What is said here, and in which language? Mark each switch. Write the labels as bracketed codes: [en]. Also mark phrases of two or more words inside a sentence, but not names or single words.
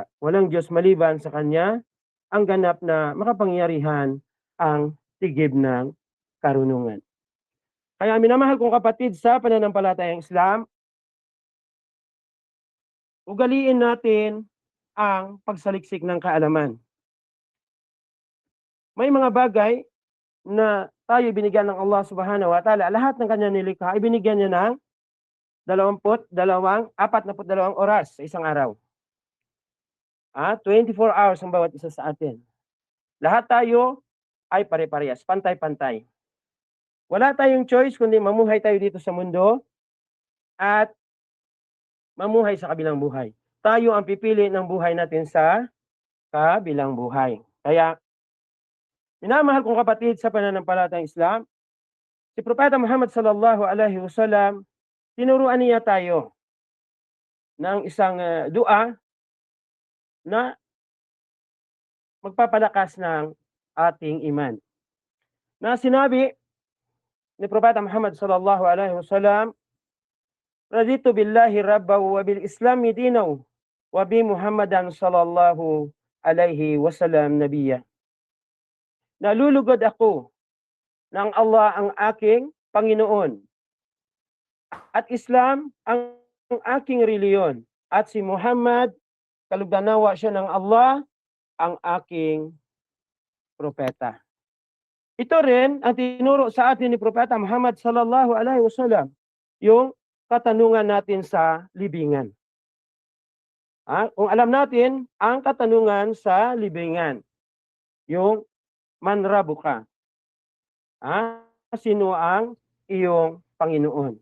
[tl] Walang Diyos maliban sa kanya, ang ganap na makapangyarihan ang tigib ng karunungan. Kaya minamahal kong kapatid sa pananampalatayang Islam, ugaliin natin ang pagsaliksik ng kaalaman. May mga bagay na tayo binigyan ng Allah [ar] سبحانه وتعالى, [tl] lahat ng kanyang nilikha ay binigyan niya ng 42 oras sa isang araw. 24 hours ang bawat isa sa atin. Lahat tayo ay pare-parehas, pantay-pantay. Wala tayong choice kundi mamuhay tayo dito sa mundo at mamuhay sa kabilang buhay. Tayo ang pipili ng buhay natin sa kabilang buhay. Kaya, minamahal kong kapatid sa pananampalatayang Islam, si Propeta Muhammad [ar] صلى الله عليه وسلم, [tl] tinuruan niya tayo ng isang dua na magpapalakas ng ating iman. Na sinabi ni Propeta Muhammad [ar] صلى الله عليه وسلم رضيت بالله ربا وبالإسلام دينا وبمحمد صلى الله عليه وسلم نبيا. [tl] Nalulugod ako ng Allah ang aking Panginoon at Islam ang aking reliyon at si Muhammad, kaluganawa siya ng Allah, ang aking propeta. Ito rin ang tinuro sa atin ni Propeta Muhammad [ar] صلى الله عليه وسلم, [tl] yung katanungan natin sa libingan. Kung alam natin ang katanungan sa libingan, yung [ar] من ربك. [tl] Sino ang iyong Panginoon?